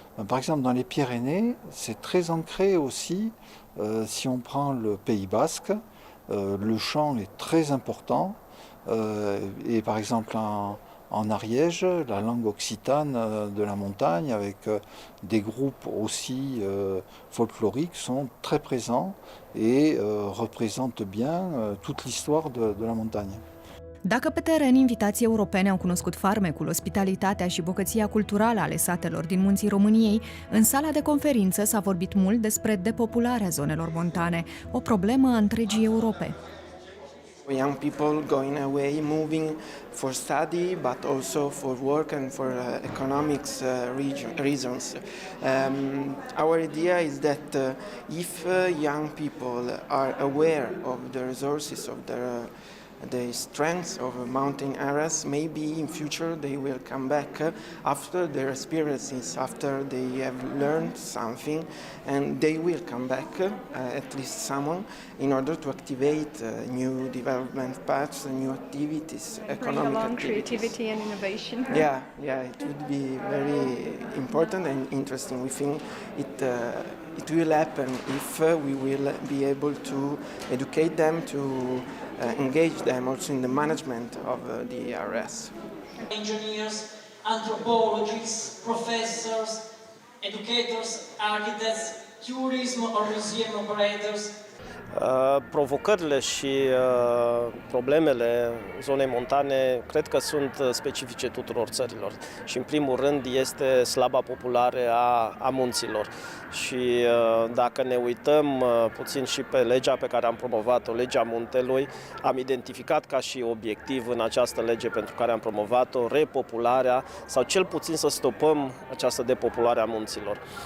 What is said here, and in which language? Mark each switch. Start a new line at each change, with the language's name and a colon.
French: Par exemple dans les Pyrénées, c'est très ancré aussi, si on prend le Pays Basque, le chant est très important et par exemple en Ariège, la langue occitane de la montagne avec des groupes aussi folkloriques sont très présents et représentent bien toute l'histoire de la montagne.
Romanian: Dacă pe teren invitații europeni au cunoscut farmecul, ospitalitatea și bogăția culturală ale satelor din munții României, în sala de conferință s-a vorbit mult despre depopularea zonelor montane, o problemă a întregii Europe.
English: Young people going away, moving for study, but also for work and for economics reasons. Our idea is that if young people are aware of the resources of the strengths of mountain areas, maybe in future they will come back after their experiences, after they have learned something, and they will come back, at least someone, in order to activate new development paths, new activities, economic activities. Creativity and innovation. Yeah, it would be very important and interesting. We think it will happen if we will be able to educate them, to engage them also in the management of the RS. Engineers, anthropologists, professors, educators, architects, tourism or museum operators.
Romanian: Provocările și problemele zonei montane cred că sunt specifice tuturor țărilor și în primul rând este slaba populare a munților și dacă ne uităm puțin și pe legea pe care am promovat-o, legea muntelui, am identificat ca și obiectiv în această lege pentru care am promovat-o repopularea sau cel puțin să stopăm această depopulare a munților.